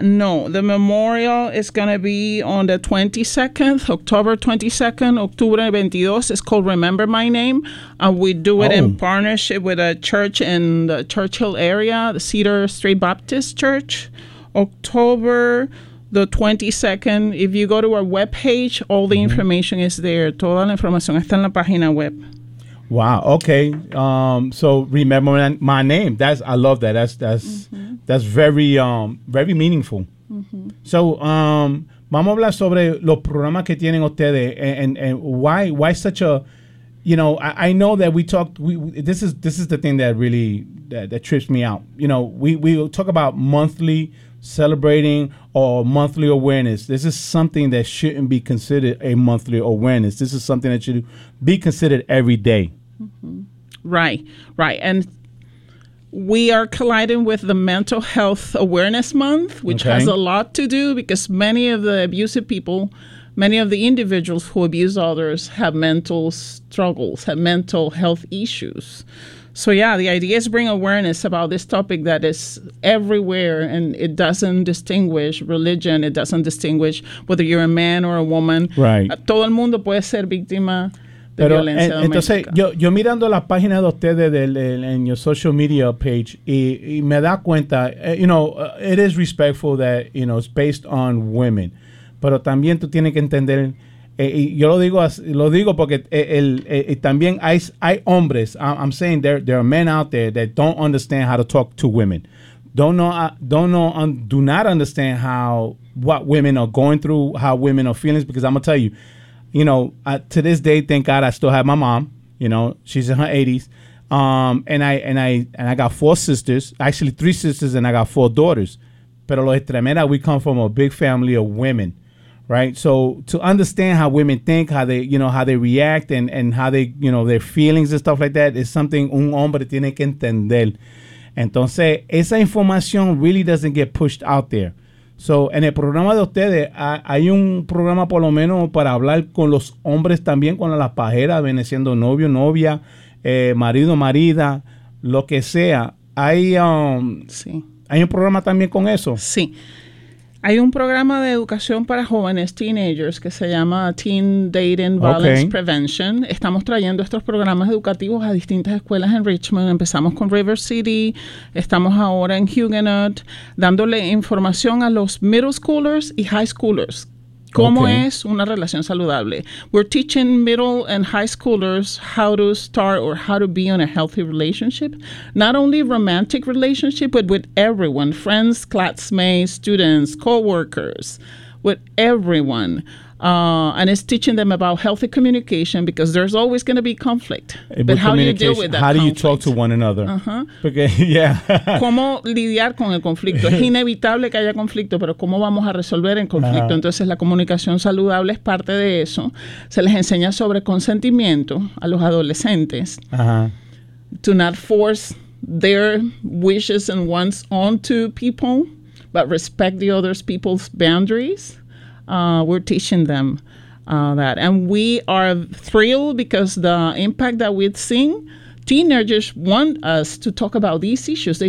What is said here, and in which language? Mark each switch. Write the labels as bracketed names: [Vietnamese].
[English] No, the memorial is going to be on the 22nd, October 22nd, October 22. It's called Remember My Name. And we do it in partnership with a church in the Churchill area, the Cedar Street Baptist Church. October the 22nd. If you go to our webpage, all the information is there. [Spanish] Toda la información está en la página web. [English] Wow. Okay. So remember my name. I love that. That's very very meaningful. So [Spanish] vamos a hablar sobre los programas que tienen ustedes [English] and why such a I know that we talked. This is the thing that really that trips me out. You know, we talk about monthly celebrating or monthly awareness. This is something that shouldn't be considered a monthly awareness. This is something that should be considered every day. Mm-hmm. Right. And we are colliding with the Mental Health Awareness Month, which has a lot to do because many of the abusive people, many of the individuals who abuse others have mental struggles, have mental health issues. So, yeah, the idea is bring awareness about this topic that is everywhere, and it doesn't distinguish religion. It doesn't distinguish whether you're a man or a woman. Right. [Spanish] Todo el mundo puede ser víctima de violencia doméstica. Entonces, yo mirando la página de ustedes en [English] your social media page, [Spanish] y me da cuenta, [English] it is respectful that, it's based on women. [Spanish] Pero también tú tienes que entender... Y yo lo digo porque el también hay hombres. [English] I'm saying there are men out there that don't understand how to talk to women, do not understand what women are going through, how women are feeling. Because I'm gonna tell you, to this day, thank God I still have my mom. She's in her 80s, and I got four sisters, actually three sisters, and I got four daughters. [Spanish] Pero los [English] Estremera, we come from a big family of women, right? So to understand how women think, how they, you know, how they react and how they, you know, their feelings and stuff like that is something [Spanish] un hombre tiene que entender. Entonces, esa información [English] really doesn't get pushed out there. [Spanish] So, en el programa de ustedes, hay un programa por lo menos para hablar con los hombres también, con las pajeras, viene siendo novio, novia, marido, marida, lo que sea. Hay, ¿hay un programa también con eso? Sí. Hay un programa de educación para jóvenes, teenagers, que se llama Teen Dating Violence Prevention. Estamos trayendo estos programas educativos a distintas escuelas en Richmond. Empezamos con River City, estamos ahora en Huguenot, dándole información a los middle schoolers y high schoolers. ¿Cómo es una relación saludable? [English] We're teaching middle and high schoolers how to start or how to be in a healthy relationship. Not only romantic relationship, but with everyone. Friends, classmates, students, coworkers, with everyone. And it's teaching them about healthy communication because there's always going to be conflict. But how do you deal with that conflict? How do you talk to one another? Uh-huh. [Spanish] Porque, yeah. ¿Cómo lidiar con el conflicto? Es inevitable que haya conflicto, pero ¿cómo vamos a resolver el conflicto? Uh-huh. Entonces, la comunicación saludable es parte de eso. Se les enseña sobre consentimiento a los adolescentes. Uh-huh. [English] To not force their wishes and wants onto people, but respect the other people's boundaries. We're teaching them that. And we are thrilled because the impact that we've seen, teenagers want us to talk about these issues.